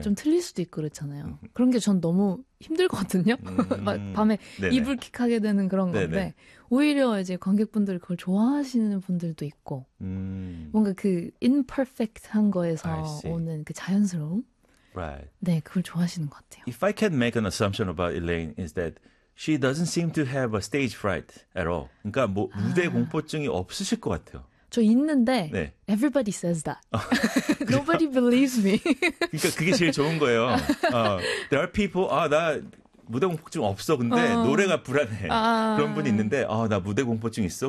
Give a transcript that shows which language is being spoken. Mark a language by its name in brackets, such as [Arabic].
[Korean] 좀 틀릴 수도 있고, 그렇잖아요. 그런 게전 너무 힘들거든요. 막, 밤에 네네. 이불킥하게 되는 그런 건데, 네네. 오히려 이제 관객분들이 그걸 좋아하시는 분들도 있고, 뭔가 그 imperfect한 [English] I [Korean] 거에서 [English] see. [Korean] 오는 그 자연스러움, [English] Right. [Korean] 네, 그걸 좋아하시는 것 같아요. [English] If I can make an assumption about Elaine, is that she doesn't seem to have a stage fright at all. [Korean] 그러니까 뭐 무대 공포증이 없으실 것 같아요. 저 있는데, 네. [English] Everybody says that. [Korean] 아, [English] Nobody believes me. [Korean] 그러니까 그게 제일 좋은 거예요. [English] There are people. [Korean] 아, 나 무대 공포증 없어. 근데 노래가 불안해. 그런 분이 있는데, 아, 나 무대 공포증 있어.